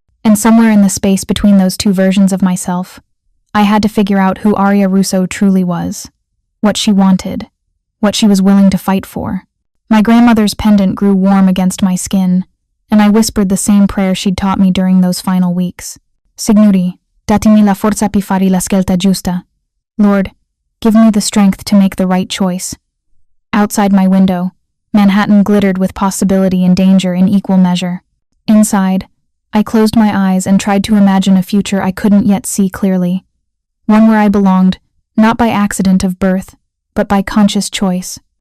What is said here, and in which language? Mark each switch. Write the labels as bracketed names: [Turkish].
[English] And somewhere in the space between those two versions of myself, I had to figure out who Aria Russo truly was, what she wanted, what she was willing to fight for. My grandmother's pendant grew warm against my skin, and I whispered the same prayer she'd taught me during those final weeks. [Italian] Signori, datemi la forza per fare la scelta giusta. [English] Lord, give me the strength to make the right choice. Outside my window, Manhattan glittered with possibility and danger in equal measure. Inside, I closed my eyes and tried to imagine a future I couldn't yet see clearly. One where I belonged, not by accident of birth, but by conscious choice.